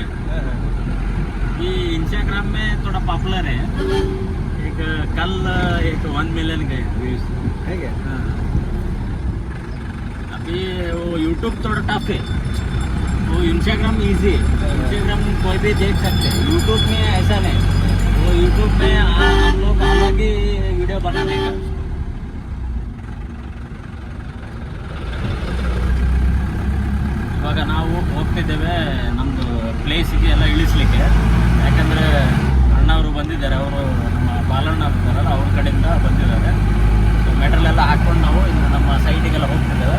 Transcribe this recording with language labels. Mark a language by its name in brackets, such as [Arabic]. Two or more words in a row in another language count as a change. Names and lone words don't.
[Hindi] ये इंस्टाग्राम में थोड़ा पॉपुलर है, एक कल 1 मिलियन गए व्यूज है क्या? अभी वो यूट्यूब थोड़ा टफ है, वो इंस्टाग्राम इजी है, इंस्टाग्राम कोई भी देख सकते हैं, यूट्यूब में ऐसा नहीं। वो यूट्यूब में हम लोग अलग ही वीडियो बनाने का। [Kannada] ಇವಾಗ ನಾವು ಹೋಗ್ತಿದ್ದೇವೆ ನಮ್ಮದು ಪ್ಲೇಸಿಗೆ ಎಲ್ಲ ಇಳಿಸ್ಲಿಕ್ಕೆ. ಯಾಕಂದರೆ ಅಣ್ಣವರು ಬಂದಿದ್ದಾರೆ, ಅವರು ನಮ್ಮ ಬಾಲಣ್ಣ ಇದ್ದಾರಲ್ಲ ಅವ್ರ ಕಡೆಯಿಂದ ಬಂದಿದ್ದಾರೆ. ಸೊ ಮೆಟಲ್ ಎಲ್ಲ ಹಾಕ್ಕೊಂಡು ನಾವು ಇನ್ನು ನಮ್ಮ ಸೈಟಿಗೆಲ್ಲ ಹೋಗ್ತಿದ್ದೇವೆ.